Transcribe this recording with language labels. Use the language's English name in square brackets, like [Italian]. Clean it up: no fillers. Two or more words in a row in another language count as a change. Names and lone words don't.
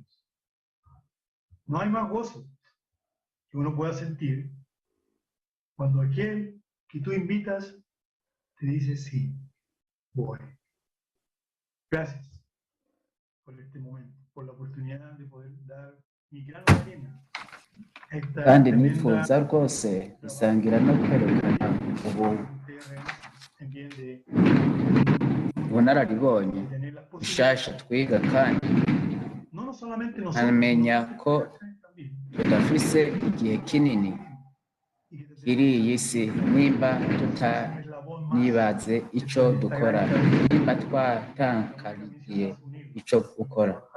[Spanish] No hay más gozo que uno pueda sentir cuando aquel que tú invitas te dice sí, voy. Gracias por este momento, por la oportunidad de poder dar mi grano de arena. [Rundi] kandi nifuza rwose gusangira no kwerekana ubunararibonye bushasha twiga kandi nkamenya ko tudafise igihe kinini kiri iyi si nimba tutanibaze icyo dukora nimba twatankariye icyo gukora